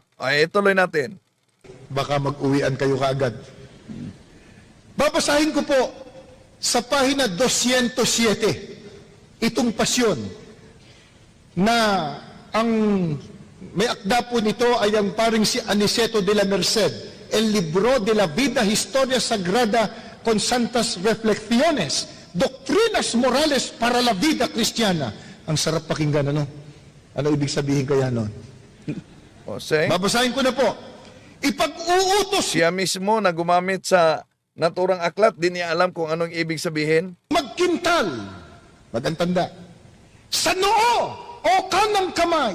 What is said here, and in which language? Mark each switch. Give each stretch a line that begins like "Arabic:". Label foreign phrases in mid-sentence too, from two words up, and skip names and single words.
Filipino: Ay, tuloy natin. Baka mag-uwian kayo kaagad. Babasahin ko po sa pahina 207 itong pasyon na ang may akda po nito ay ang paring si Aniceto de la Merced, El Libro de la Vida Historia Sagrada con Santas Reflexiones, Doctrinas Morales para la Vida Cristiana. Ang sarap pakinggan, ano? Ano ibig sabihin kaya nun? Jose, Babasahin ko na po. Ipag-uutos siya mismo na gumamit sa naturang aklat, di niya alam kung anong ibig sabihin. magkintal, magantanda, sa noo o kanang kamay,